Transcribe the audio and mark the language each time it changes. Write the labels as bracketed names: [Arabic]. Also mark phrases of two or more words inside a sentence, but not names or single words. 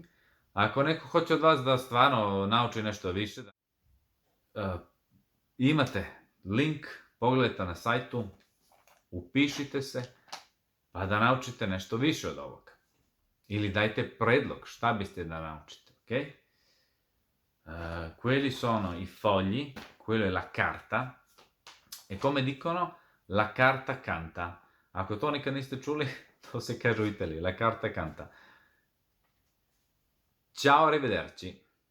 [Serbian] Ako neko hoće od vas da stvarno nauči nešto više, imate link, pogledajte na sajtu, upišite se, pa da naučite nešto više od ovoga. Ili dajte predlog šta biste da naučite, ok? [Italian] Quelli sono i fogli, quello è la carta, e come dicono, la carta canta. [Serbian] Ako to nikad niste čuli, to se kaže u Italiji, [Italian] la carta canta. Ciao, arrivederci.